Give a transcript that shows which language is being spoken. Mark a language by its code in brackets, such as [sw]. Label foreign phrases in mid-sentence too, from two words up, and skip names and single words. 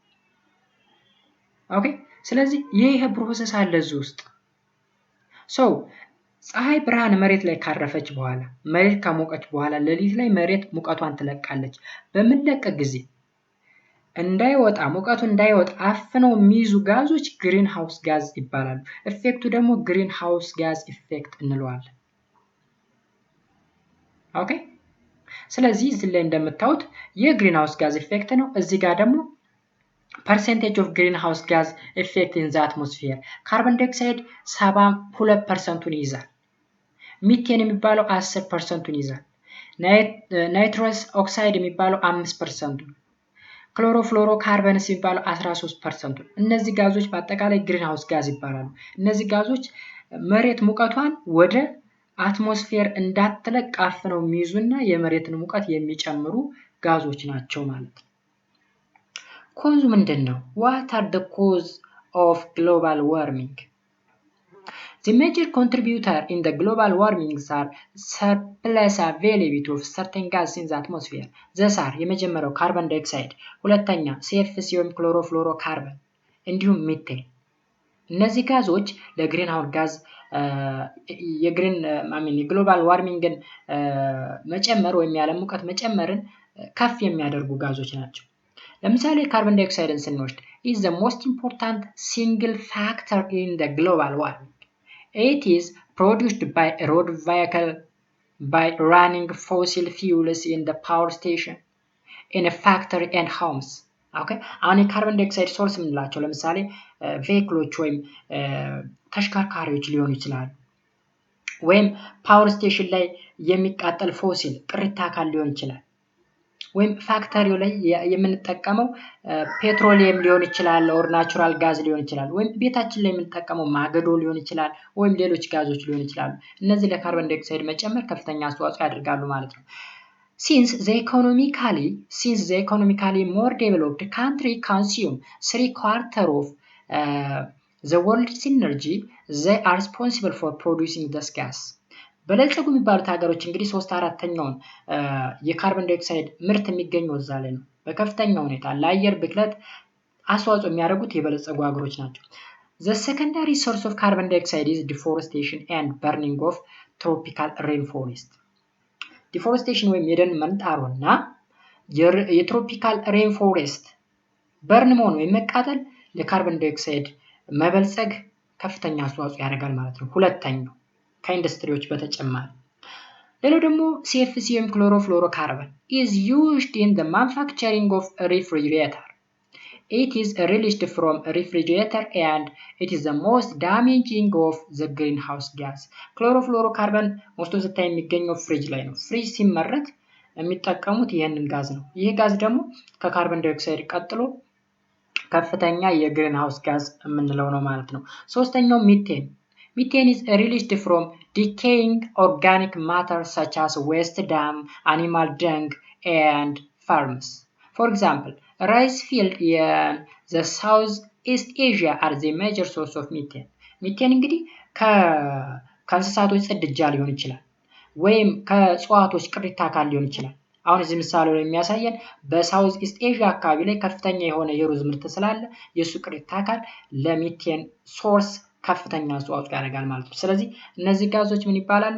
[am] ኦኬ ስለዚህ ይሄ ፕሮሰስ አለ እዚህ ውስጥ so ፀሐይ ብርሃን መሬት ላይ ካረፈች በኋላ መሬት ከሞቀች በኋላ ለሊት ላይ መሬት ሙቀቷን ትለቃለች በመለቀ ጊዜ እንዳይወጣ ሙቀቱ እንዳይወጣ አፍነው የሚይዙ ጋዞች [en] greenhouse gas [am] ይባላሉ ኢፌክቱ ደግሞ [en] greenhouse gas effect [am] እንለዋለን ኦኬ ስለዚህ እዚህ ላይ እንደምታዩት [en] greenhouse gas effect [am] ነው እዚህ ጋር ደግሞ [en] percentage of greenhouse gas effect in the atmosphere carbon dioxide [am] 72% ይይዛል ሚቴን የሚባለው 10% ይይዛል [en] nitrous oxide [am] የሚባለው 5% chlorofluorocarbons የሚባለው 13% እነዚህ ጋዞች በአጠቃላይ [en] greenhouse gas [am] ይባላሉ እነዚህ ጋዞች መሬት ሙቀቷን ወደ አትሞስፌር እንዳትለቅ አፍነው የሚይዙና የመሬትን ሙቀት የሚጨምሩ ጋዞች ናቸው ማለት ነው [en] cause ምንድነው what are the cause of global warming the major contributor in the global warming are surplus availability of certain gases in the atmosphere these are የመጀመሪያው carbon dioxide ሁለተኛ CFC ወይም chlorofluorocarbon [am] እንዲሁም ሚቴን እነዚህ ጋዞች ለግሪንሃውስ ጋዝ የግሎባል ዋርሚንግን መጨመር ወይም ያለ ሙቀት መጨመርን ከፍ የሚያደርጉ ጋዞች ናቸው ለምሳሌ carbon dioxide ስንወስድ [en] is the most important single factor in the global warming it is produced by a road vehicle by running fossil fuels in the power station in a factory and homes okay [am] አሁን [en] carbon dioxide source [am] ምንላቸው ለምሳሌ ቬሂክሎች ወይም ተሽከርካሪዎች ሊሆኑ ይችላሉ ወይም [en] power station [am] ላይ የሚቃጠል ፎሲል ቅሪተ አካል ሊሆን ይችላል ወይም ፋክተሪው ላይ የምንጠቀመው ፔትሮሊየም ሊሆን ይችላል [en] or natural gas [am] ሊሆን ይችላል ወይም ቤታችን ላይ የምንጠቀመው ማገዶ ሊሆን ይችላል ወይም ሌሎች ጋዞች ሊሆን ይችላሉ እነዚህ ለካርቦን ዳይኦክሳይድ መጨመር ከፍተኛ አስተዋጽኦ ያደርጋሉ ማለት ነው [en] since the economically more developed country consume 3/4 of the world's energy they are responsible for producing this gas [am] በለጸጉ የሚባሉት ሀገሮች እንግዲህ 3/4ኛውን የካርቦን ዳይኦክሳይድ ምርት የሚገኘው እዛ ላይ ነው በከፍተኛ ሁኔታ ለአየር ብክለት አስተዋጽኦ የሚያደርጉት የበለጸጉ ሀገሮች ናቸው [en] The secondary source of carbon dioxide is deforestation and burning of tropical rainforest deforestation [am] ወይም የደን መንጣሮና [en] tropical rainforest burn [am] መሆን ወይም መቃጠል ለካርበን ዳይኦክሳይድ መበልጸግ ከፍተኛ አስተዋጽኦ ያደርጋል ማለት ነው። ሁለተኛው ከኢንዱስትሪዎች በተጨማሪ ሌላው ደግሞ CFC ወይም ክሎሮፍሎሮካርበን [en] is used in the manufacturing of a refrigerator. It is released from a refrigerator and it is the most damaging of the greenhouse gas. [am] ክሎሮፍሎሮካርበን [en] most of the time [am] የሚገኘው ፍሪጅ ላይ ነው። ፍሪጅ ሲመረት የሚጠቀሙት ይህንን ጋዝ ነው። ይህ ጋዝ ደግሞ ከካርበን ዳይኦክሳይድ ቀጥሎ ከፍተኛ የግሪን ሃውስ ጋዝ የምንለው ነው ማለት ነው። ሶስተኛው ሚቴን [en] Methane is released from decaying organic matter such as waste dung, animal dung, and farms. For example, rice field in the Southeast Asia are the major source of methane. [am] Methane እንግዲህ ከእንስሳቶች ጽድጃ ሊሆን ይችላል ወይም ከእጽዋቶች ቅሪተ አካል ሊሆን ይችላል። አሁን እዚህ ምሳሌው ላይ የሚያሳየን በሳውዝ ኢስት ኤዥያ አካባቢ ላይ ከፍተኛ የሆነ የሩዝ ምርት ስላለ የሱ ቅሪተ አካል ለሚቴን ሶርስ ከፍተኛ አስተዋጽኦ ያደርጋል ማለት ነው። ስለዚህ እነዚህ ጋዞች ምን ይባላሉ?